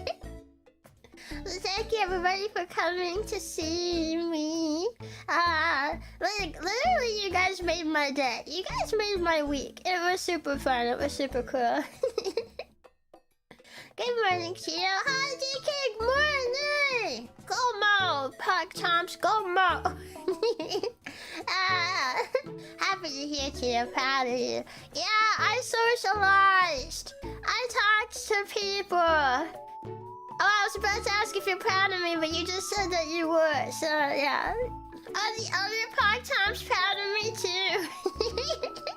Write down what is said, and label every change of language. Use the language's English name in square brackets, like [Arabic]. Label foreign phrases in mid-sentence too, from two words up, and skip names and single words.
[English] Thank you everybody for coming to see me. Like literally you guys made my day. You guys made my week. It was super fun. It was super cool. Good morning, Chio. Hi, DK. Morning. Go Mo. PogChamps, go Mo. Happy to hear Chio. Proud of you. Yeah, I socialized. I talked to people. Oh, I was about to ask if you're proud of me, but you just said that you were, so yeah. Are the other PogChamps proud of me too?